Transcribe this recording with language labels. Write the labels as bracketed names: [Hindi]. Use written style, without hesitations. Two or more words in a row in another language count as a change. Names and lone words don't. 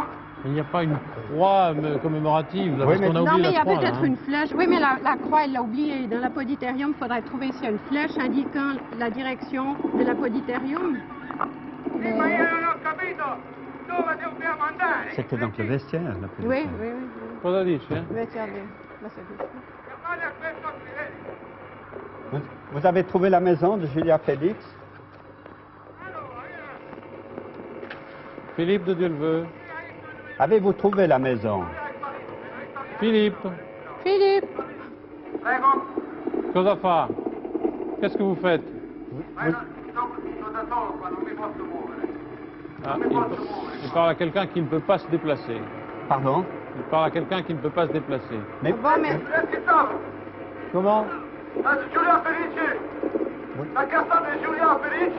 [French] Il n'y a pas une croix commémorative, là, Oui, parce qu'on a Non, oublié mais il y la a croix. là, peut-être hein. une flèche. Oui, mais la croix, elle l'a oubliée. Dans l'apoditerium, il faudrait trouver s'il y a une flèche indiquant la direction de l'apoditerium. C'était donc le vestiaire, la petite. Oui, oui, oui. [Italian] Cosa dice? [French] Hein? Le vestiaire de la sacristie. Vous avez trouvé la maison de Julia Félix? Philippe de Dieu le veut. Avez-vous trouvé la maison? Philippe, Philippe, [Italian] Prego. cosa fa? [French] Qu'est-ce que vous faites? Ah, il parle à quelqu'un qui ne peut pas se déplacer. Pardon? Il parle à quelqu'un qui ne peut pas se déplacer. Mais bon, mais Est-ce qu'ils savent? Comment? [Italian] Julia Felice. La casa de Julia Felice.